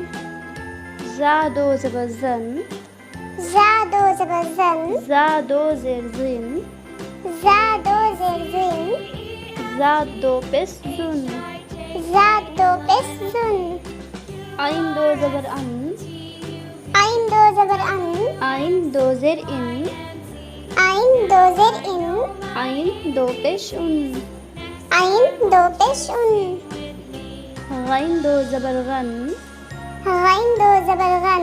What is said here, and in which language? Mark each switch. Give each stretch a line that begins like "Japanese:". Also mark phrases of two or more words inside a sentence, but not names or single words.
Urdu: زا دو زبر زن، زا دو زبر زن، زا دو زیر زن، زا دو زیر زن، زا دو پیش زن، زا دو پیش زن، عین دو زبر ان، عین دو زبر ان، عین دو زیر ان، عین دو زیر ان، عین دو پیش ان، عین دو پیش ان، غین دو زبر غن، غین دو زبر غن،